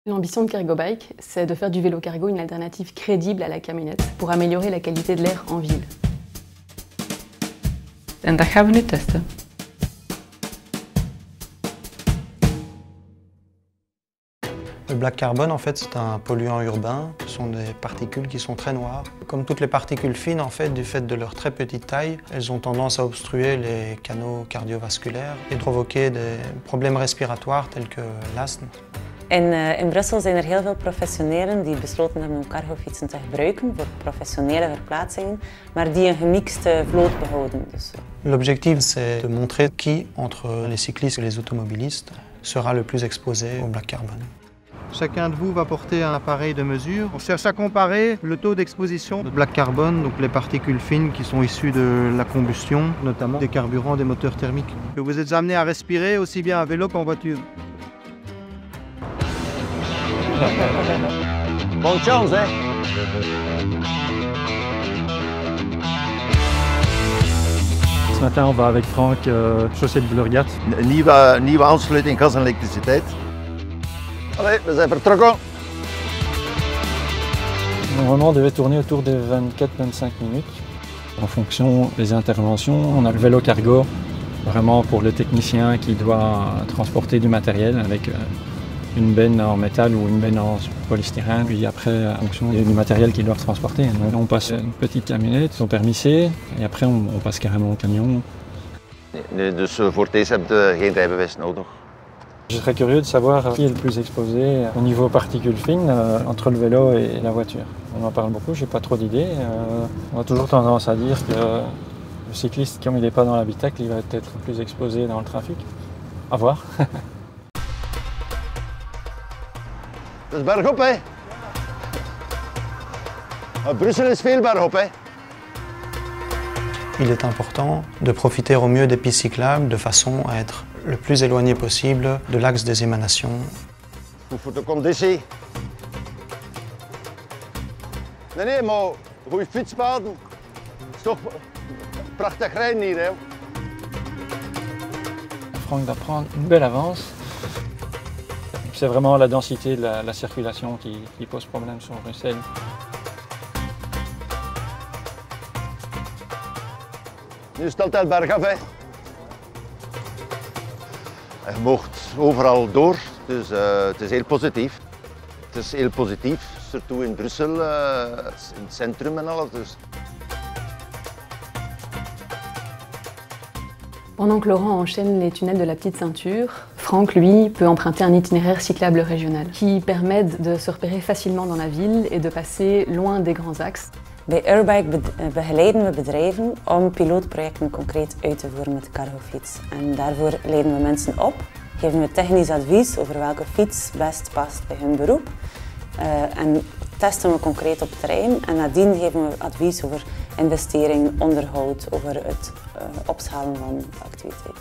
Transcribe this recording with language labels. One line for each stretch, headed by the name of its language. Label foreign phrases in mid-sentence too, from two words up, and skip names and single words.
French: L'ambition de Cargobike, c'est de faire du vélo cargo une alternative crédible à la camionnette pour améliorer la qualité de l'air en ville.
Dutch: En dat gaan we nu testen.
French: Le
English: black carbon,
French: en fait, c'est un polluant urbain. Ce sont des particules qui sont très noires. Comme toutes les particules fines, en fait, du fait de leur très petite taille, elles ont tendance à obstruer les canaux cardiovasculaires et provoquer des problèmes respiratoires tels que l'asthme.
Dutch: In Brussel zijn er heel veel professionelen die besloten hebben om cargofietsen te gebruiken voor professionele verplaatsingen, maar die een gemixte vloot behouden.
French: L'objectif, c'est de montrer qui, entre les cyclistes et les automobilistes, sera le plus exposé au
English: black carbon.
French: Chacun de vous va porter un appareil de mesure. On cherche à comparer le taux d'exposition de
English: black carbon,
French: donc les particules fines qui sont issues de la combustion, notamment des carburants des moteurs thermiques. Vous êtes amené à respirer aussi bien à vélo qu'en voiture. Bonne chance, hein? Ce matin, on va avec Franck chaussée de Blurgat.
Dutch: Nieuwe aansluiting gas en elektriciteit. Allez, we zijn vertrokken.
French: Normalement, on devait tourner autour de 24-25 minutes. En fonction des interventions, on a le vélo cargo, vraiment pour le technicien qui doit transporter du matériel avec une benne en métal ou une benne en polystyrène. Puis après, en fonction du matériel qu'ils doivent transporter, on passe une petite camionnette, son permis C, et après on passe carrément au camion.
Dutch: Dus voor deze heb je geen rijbewijs nodig.
French: Je serais curieux de savoir qui est le plus exposé au niveau particules fines entre le vélo et la voiture. On en parle beaucoup, j'ai pas trop d'idées. On a toujours tendance à dire que le cycliste, comme il n'est pas dans l'habitacle, il va être plus exposé dans le trafic. À voir.
Dutch: Dat is bergop, hè? Brussel is veel bergop, hè?
French: Il est important de profiter au mieux des pistes cyclables de façon à être le plus éloigné possible de l'axe des émanations.
Dutch: Goed voor de conditie. Nee, maar goede fietspaden. Het is toch prachtig rijden hier, hè?
French: Franck va prendre une belle avance. C'est vraiment la densité de la circulation qui pose problème sur Bruxelles.
Dutch: Nu is het altijd bergaf, hè. Je mocht overal door, dus het is heel positief. Het is heel positief, surtout in Brussel, in het centrum en alles. Dus.
French: Pendant que Laurent enchaîne les tunnels de la petite ceinture, Franck, lui, peut emprunter un itinéraire cyclable régional qui permet de se repérer facilement dans la ville et de passer loin des grands axes.
Dutch: Bij Urbike begeleiden we bedrijven om pilootprojecten concreet uit te voeren met de cargofiets. En daarvoor leiden we mensen op, geven we technisch advies over welke fiets best past bij hun beroep. En testen we concreet op het terrein en nadien geven we advies over investering, onderhoud, over het opschalen van activiteiten.